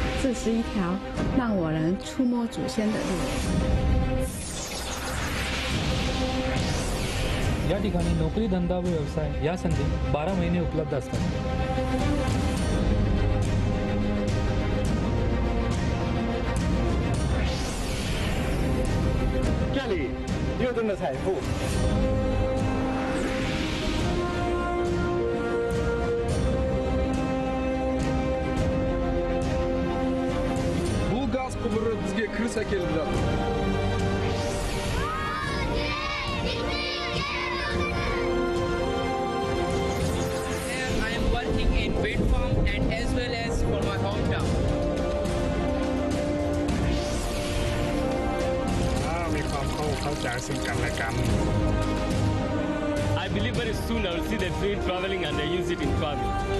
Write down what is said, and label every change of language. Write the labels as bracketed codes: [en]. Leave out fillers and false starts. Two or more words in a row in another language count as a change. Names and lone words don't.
[zh] 41 条让我能触摸祖先的路。 [mr] या ठिकाणी नोकरी धंदा व व्यवसाय या संधी 12 महिने उपलब्ध असतात. [zh] 这里6吨的财富。 [uz] Bu gaz quvuri bizga kirsa keladi. [en] I am working in wind farm and as well as for my hometown. [th] มีความเข้าใจซึ่งกันและกัน [en] I believe very soon I will see the train traveling and I use it in travel.